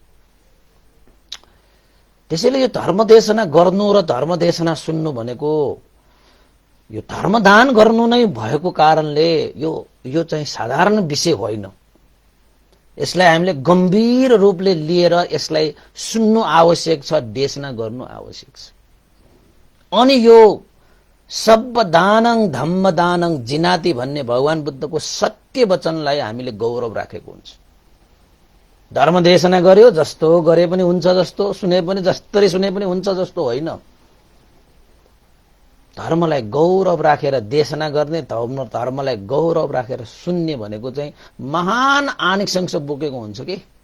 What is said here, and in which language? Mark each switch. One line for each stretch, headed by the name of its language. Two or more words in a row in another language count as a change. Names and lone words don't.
Nepali: त्यसैले यो धर्मदेशना गर्नु र धर्मदेशना सुन्नु भनेको यो धर्मदान गर्नु नै भएको कारणले यो चाहिँ साधारण विषय होइन। यसलाई हामीले गम्भीर रूपले लिएर यसलाई सुन्नु आवश्यक छ, देशना गर्नु आवश्यक छ। अनि यो
Pali: सब दानं धम्म दानं जिनाति
Nepali: भन्ने भगवान बुद्धको सत्य वचनलाई हामीले गौरव राखेको हुन्छ। धर्म देशना गर्यो जस्तो गरे पनि हुन्छ जस्तो, सुने पनि जस्तरी सुने पनि हुन्छ जस्तो होइन। धर्मलाई गौरव राखेर देशना गर्ने, धर्मलाई गौरव राखेर सुन्ने भनेको चाहिँ महान आनिसंस बोकेको हुन्छ कि।